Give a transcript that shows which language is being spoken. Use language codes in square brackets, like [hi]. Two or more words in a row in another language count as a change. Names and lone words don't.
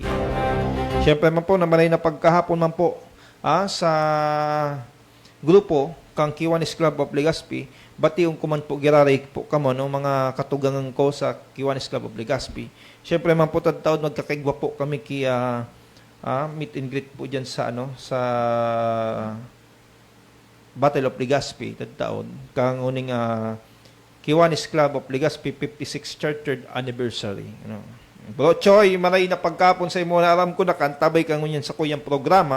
[bik] Siyempre man po, maray na pagkahapon man po sa grupo kang Kiwanis Club of Legazpi, bati yung kuman po giraray po kamo no mga katugangan ko sa Kiwanis Club of Legazpi. Siyempre man po taon magkakaigwa po kami kaya [en] meet and greet [bik] po diyan sa sa Battle of Legazpi taon kang uning Kiwanis Club of Legazpi [en] 56th chartered anniversary. [bik] Bro Choy, maray na pagkapon sa imo na alam ko nakantabay kang ngunyan sa kuyang programa.